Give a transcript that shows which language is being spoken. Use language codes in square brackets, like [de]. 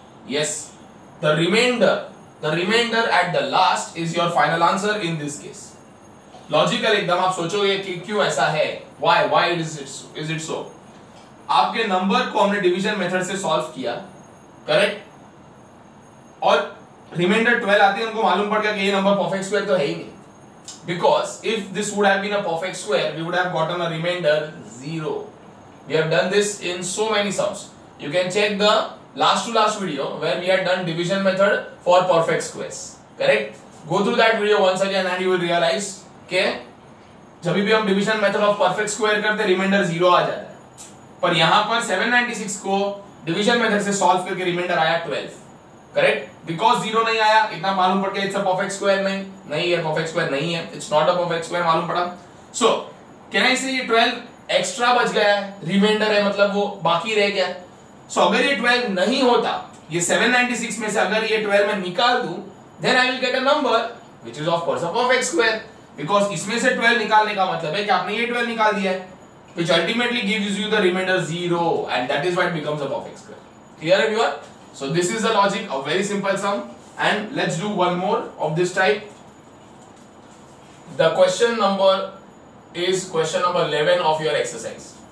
[en] Yes, the remainder at the last is your final answer in this case. [hi] Logical एकदम आप सोचोगे कि क्यों ऐसा है, [en] why is it so? [hi] आपके नंबर को हमने डिवीजन मेथड से सॉल्व किया, करेक्ट, और रिमाइंडर 12 आती है, हमको मालूम पड़ गया कि ये नंबर परफेक्ट स्क्वायर तो है ही नहीं. [en] Because if this would have been a perfect square, we would have gotten a remainder 0. We have done this in so many sums. You can check the last to last video where we had done division method for perfect squares. Correct? Go through that video once again and you will realize [hi] कि जब भी हम division method of perfect square करते reminder 0 आ जाता है, पर यहाँ पर 796 को डिवीजन मेथड से सॉल्व करके रिमाइंडर आया 12. करेक्ट. बिकॉज 0 नहीं आया, इतना मालूम पड़ गया [en] It's a perfect square. [hi] नहीं है, परफेक्ट स्क्वायर नहीं है, [en] it's not a perfect square [hi] मालूम पड़ा. [en] so can I say [hi] ये 12 एक्स्ट्रा बच गया है, रिमाइंडर है, मतलब वो बाकी रह गया. सो अगर ये 12 नहीं होता, ये 796 में से अगर ये 12 मैं निकाल दूं, [en] Then I will get a number which is of course a perfect square. Because [hi] इसमें से 12 निकालने का मतलब है कि आपने ये 12 निकाल दिया है, [en] which ultimately gives you the remainder 0, and that is why it becomes a perfect square. Clear everyone? So this is the logic of very simple sum, and let's do one more of this type. The question number is question number 11 of your exercise.